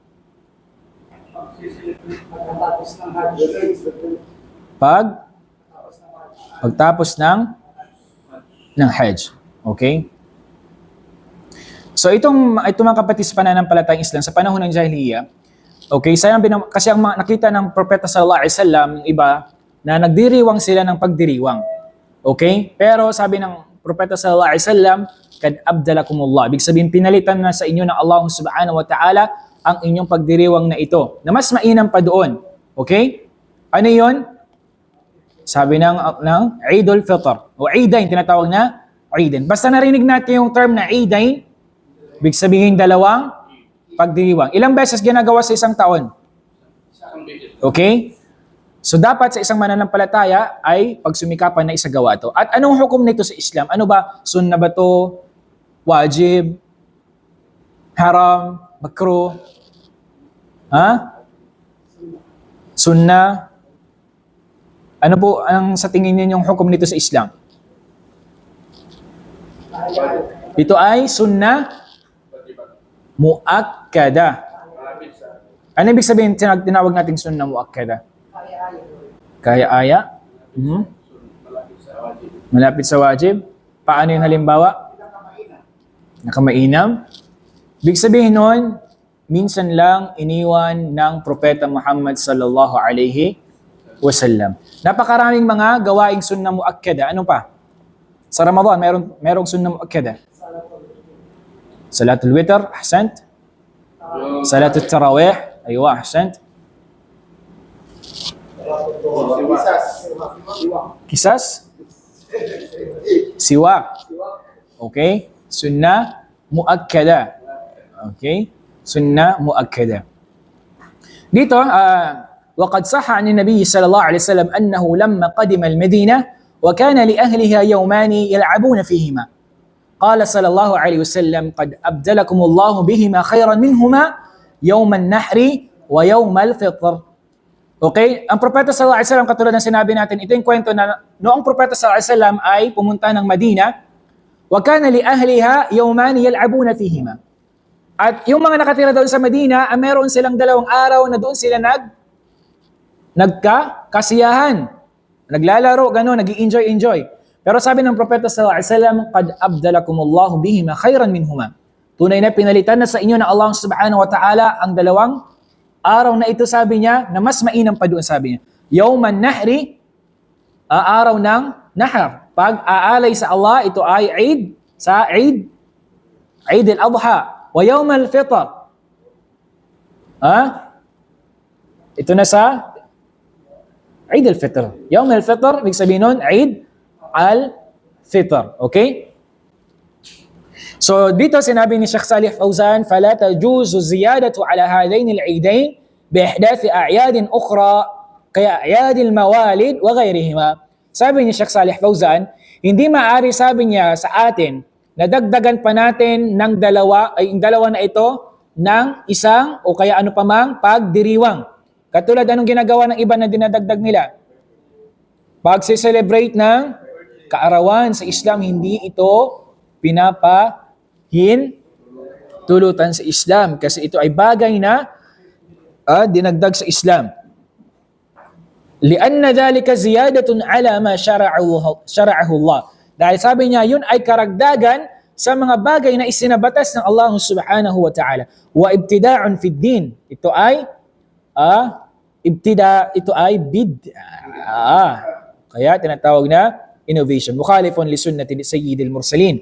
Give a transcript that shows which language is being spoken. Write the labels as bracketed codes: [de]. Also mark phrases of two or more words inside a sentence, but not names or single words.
[tl] Pagtapos ng Hajj. Okay? So itong mga kapatid sa pananampalatayang Islam sa panahon ng Jahiliyyah, okay, kasi ang mga nakita ng Propeta [ar] صلى الله عليه وسلم, [tl] yung iba na nagdiriwang sila ng pagdiriwang. Okay? Pero sabi ng Propeta [ar] صلى الله عليه وسلم, قد أبدلكم الله. [tl] Ibig sabihin, pinalitan na sa inyo ng Allah [ar] سبحانه وتعالى [tl] ang inyong pagdiriwang na ito, na mas mainam pa doon. Okay? Ano yon? Sabi ng Eidul Fitr. O Eidain, tinatawag na Eidain. Basta narinig natin yung term na Eidain, ibig sabihin dalawang pagdiriwang. Ilang beses ginagawa sa isang taon? Okay? So dapat sa isang mananampalataya ay pagsumikapan na isagawa to. At anong hukom nito sa Islam? Ano ba? Sunnah ba to? Wajib? Haram? Makruh? Sunnah? Ano po ang sa tingin niyo yung hukom nito sa Islam? Ito ay [ar] سنة مؤكدة. [tl] Ano ibig sabihin tinawag nating [ar] سنة مؤكدة? [tl] Kaya aya? Malapit sa wajib? Paano yung halimbawa? Nakamainam? Ibig sabihin nun, minsan lang iniwan ng Propeta Muhammad [ar] صلى الله عليه وسلم. [tl] Napakaraming mga gawaing [ar] سنة مؤكدة. [tl] Ano pa? Sa Ramadan, merong [ar] سنة مؤكدة. صلاة الوتر، أحسنت. صلاة التراويح، أيوه، أحسنت. [tl] Kisas? Siwak. Okay? [ar] سنة مؤكدة. Okay? سنة مؤكدة. Dito, وقد صح عن النبي صلى الله عليه وسلم أنه لما قدم المدينة وكان لأهلها يومان يلعبون فيهما قال صلى الله عليه وسلم قد أبدلكم الله بهما خيرا منهما يوم النحر ويوم الفطر. [tl] Okay? Ang Propeta [ar] صلى الله عليه وسلم, [tl] katulad ng sinabi natin, ito yung kwento na noong Propeta [ar] صلى الله عليه وسلم [tl] ay pumunta ng Madina, [ar] وكان لأهلها يومين يلعبون فيهما. [tl] At yung mga nakatira doon sa Madina, meron silang dalawang araw na doon sila nagkakasiyahan. Naglalaro, gano'n, nag-i-enjoy. Pero sabi ng Propeta [ar] صلى الله عليه وسلم, قد أبدلكم الله بهما خيرا منهما. [tl] Tunay na pinalitan na sa inyo ng Allah [ar] سبحانه وتعالى [tl] ang dalawang araw na ito, sabi niya, na mas mainam pa doon, sabi niya. [ar] يوما نحر, [tl] araw ng nahar. Pag aalay sa Allah, ito ay Eid al-Adha. [ar] ويوم الفطر. [tl] Ito na sa Eid al-Fitr. [ar] يوم الفطر, [tl] ibig sabihin nun, Eid al-Fitr. Okay? So dito sinabi ni [ar] Sheikh Salih Fawzan, فَلَا تَجُوزُ الزِّيَادَةُ عَلَى هَذَيْنِ الْعِيدَيْنِ بِإِحْدَاثِ أَعْيَادٍ أُخْرَى كَأَعْيَادِ الْمَوَالِدِ وَغَيْرِهِمَا. [tl] Sabi ni Sheikh Salih Fawzan, hindi maaari, sabi niya sa atin, na dagdagan pa natin ng dalawa na ito ng isang o kaya ano pa mang pagdiriwang. Katulad anong ginagawa ng iba na dinadagdag nila? Pagse-celebrate ng kaarawan sa Islam, hindi ito pinapahintulutan sa Islam kasi ito ay bagay na dinagdag sa Islam. [ar] لأن ذلك زيادة على ما شرعه الله. [tl] Dahil sabi niya, yun ay karagdagan sa mga bagay na isinabatas ng Allah [ar] سبحانه وتعالى. وابتداع في الدين. [tl] Ito ay bid'ah. Kaya tinatawag na innovation. [ar] مخالف لسنة سيد المرسلين.